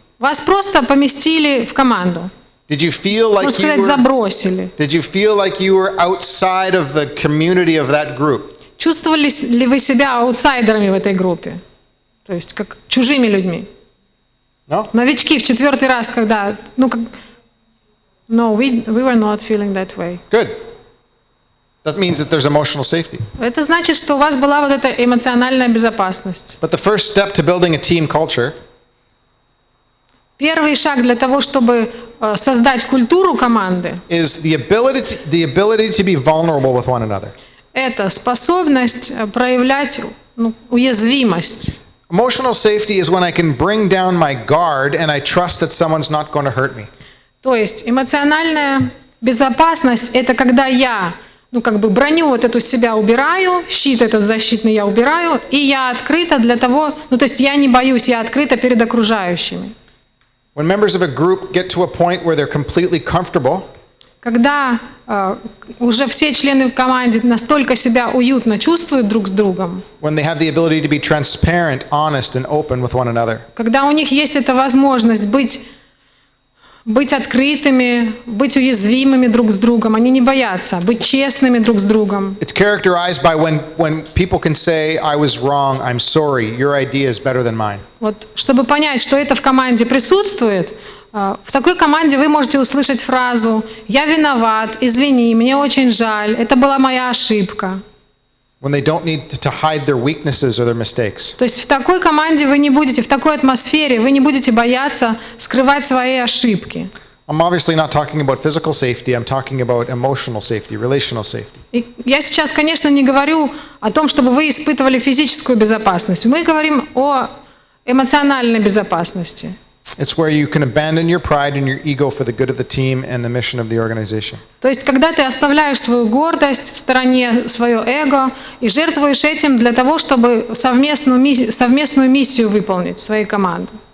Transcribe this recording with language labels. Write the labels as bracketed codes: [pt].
[ru] Вас просто поместили в команду. [en] Did you feel like [ru] Можно сказать, забросили. [en] Did you feel like you were outside of the community of that group? [ru] Чувствовали ли вы себя аутсайдерами в этой группе? То есть как чужими людьми? [en] No? [ru] Новички в 4-й раз, когда, [en] No, we were not feeling that way. Good. That means that there's emotional safety. [ru] Это значит, что у вас была вот эта эмоциональная безопасность. [en] But the first step to building a team culture [ru] Первый шаг для того, чтобы создать культуру команды, [en] is the ability to be vulnerable with one another. [ru] Это способность проявлять уязвимость. [en] Emotional safety is when I can bring down my guard and I trust that someone's not going to hurt me. [ru] То есть эмоциональная безопасность – это когда я, броню вот эту себя убираю, щит этот защитный я убираю, и я открыта для того, то есть я не боюсь, я открыта перед окружающими. [en] When members of a group get to a point where they're completely comfortable, [ru] когда уже все члены в команде настолько себя уютно чувствуют друг с другом, [en] when they have the ability to be transparent, honest, and open with one another, [ru] когда у них есть эта возможность быть открытыми, быть уязвимыми друг с другом, они не боятся, быть честными друг с другом. [en] it's characterized by when people can say, I was wrong, I'm sorry, your idea is better than mine. [ru] Вот, чтобы понять, что это в команде присутствует, в такой команде вы можете услышать фразу «Я виноват, извини, мне очень жаль, это была моя ошибка». [en] When they don't need to hide their weaknesses or their mistakes. [ru] То есть в такой команде вы не будете, в такой атмосфере вы не будете бояться скрывать свои ошибки. [en] I'm obviously not talking about physical safety, I'm talking about emotional safety, relational safety. [ru] И я сейчас, конечно, не говорю о том, чтобы вы испытывали физическую безопасность. Мы говорим о эмоциональной безопасности. [en] It's where you can abandon your pride and your ego for the good of the team and the mission of the organization. [ru] То есть, когда ты оставляешь свою гордость в стороне, свое эго, и жертвуешь этим для того, чтобы совместную миссию выполнить своей команды.